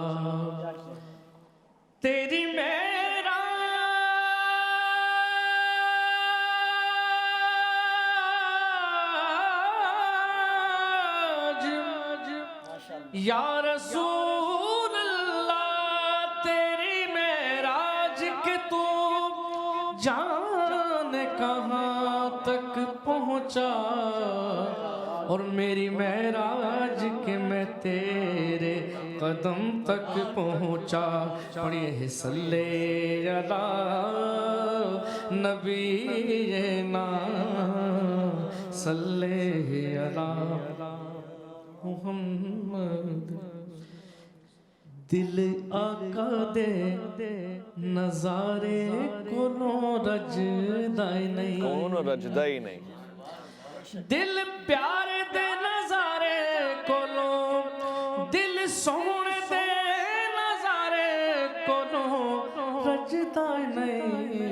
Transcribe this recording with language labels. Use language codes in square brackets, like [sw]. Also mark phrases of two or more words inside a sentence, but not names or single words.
[ur] تیری یا رسول اللہ، تیری معراج کہ تو جانے کہاں تک پہنچا، اور میری معراج کہ میں تیرے قدم تک پہنچا. پڑھیے ہے [ar] صل على النبي نا, صل على محمد. [pa] ਦਿਲ ਆਕਾ ਦੇ ਨਜ਼ਾਰੇ ਕੋਲੋਂ ਰੱਜਦਾ ਹੀ ਨਹੀਂ, ਦਿਲ ਪਿਆਰੇ ਦੇ ਨਜ਼ਾਰੇ ਕੋਲੋਂ, ਦਿਲ ਸੋਹਣੇ ਦੇ ਨਜ਼ਾਰੇ ਕੋਲੋਂ ਰੱਜਦਾ ਨਹੀਂ।